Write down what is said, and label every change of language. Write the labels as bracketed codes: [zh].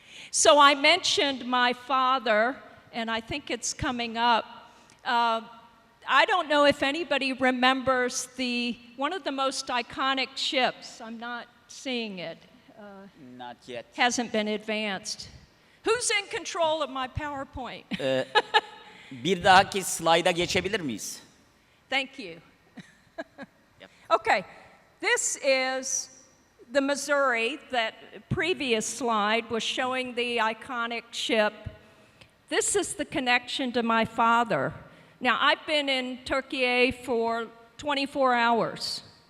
[en] So I mentioned my father, and I think it's coming up. I don't know if anybody remembers one of the most iconic ships. I'm not seeing it. Not yet. Hasn't been advanced. Who's in control of my PowerPoint? [tr] Bir dahaki slayda geçebilir miyiz? [en] Thank you. Yep. Okay, this is the Missouri. That previous slide was showing the iconic ship. This is the connection to my father. Now, I've been in Turkey for 24 hours.